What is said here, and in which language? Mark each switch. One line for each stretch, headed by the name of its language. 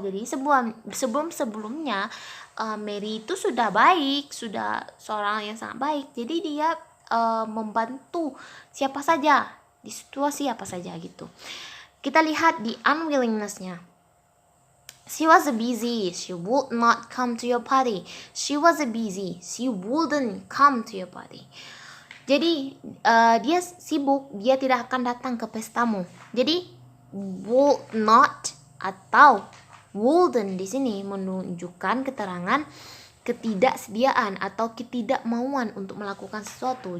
Indonesian: Jadi sebelumnya Mary itu sudah baik, sudah seorang yang sangat baik. Jadi dia membantu siapa saja di situasi apa saja gitu. Kita lihat di unwillingness-nya.
English: She was busy. She would not come to your party. She was busy. She wouldn't come to your party.
Indonesian: Jadi dia sibuk, dia tidak akan datang ke pestamu. Jadi would not atau wouldn't di sini menunjukkan keterangan ketidaksediaan atau ketidakmauan untuk melakukan sesuatu.